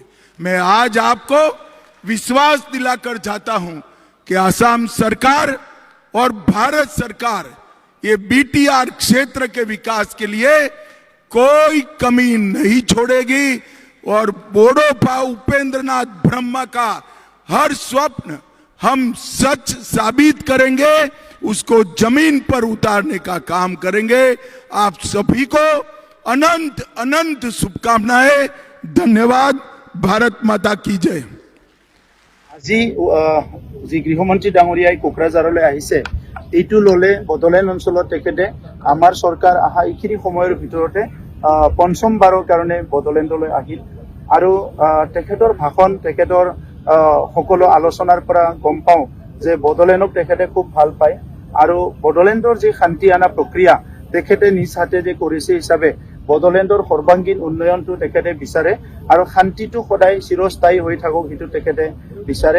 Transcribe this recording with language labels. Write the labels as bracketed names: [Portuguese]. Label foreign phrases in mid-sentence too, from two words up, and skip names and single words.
[Hindi] मैं आज आपको विश्वास दिलाकर जाता हूं कि आसाम सरकार और भारत सरकार ये बीटीआर क्षेत्र के विकास के लिए कोई कमी नहीं छोड़ेगी और बोडोफा उपेंद्रनाथ ब्रह्मा का हर स्वप्न हम सच साबित करेंगे, उसको जमीन पर उतारने का काम करेंगे। आप सभी को अनंत अनंत शुभकामनाएं। धन्यवाद। भारत माता की जय। [Assamese] আজি যি গৃহমন্ত্ৰী ডাঙৰীয়াই কোকৰাঝাৰলৈ আহিছে, এইটো ললে বড়োলেণ্ড অঞ্চলত তেখেতে আমাৰ চৰকাৰ অহা এইখিনি সময়ৰ ভিতৰতে পঞ্চমবাৰৰ কাৰণে বড়োলেণ্ডলৈ আহিল। আৰু তেখেতৰ ভাষণ, তেখেতৰ সকলো আলোচনাৰ পৰা গম পাওঁ যে বড়োলেণ্ডক তেখেতে খুব ভাল পায় আৰু বড়োলেণ্ডৰ যি শান্তি আনা প্ৰক্ৰিয়া তেখেতে নিজ হাতে যে কৰিছে হিচাপে বড়োলেণ্ডৰ সৰ্বাংগীন উন্নয়নটো তেখেতে বিচাৰে আৰু শান্তিটো সদায় চিৰস্থায়ী হৈ থাকক সেইটো তেখেতে বিচাৰে।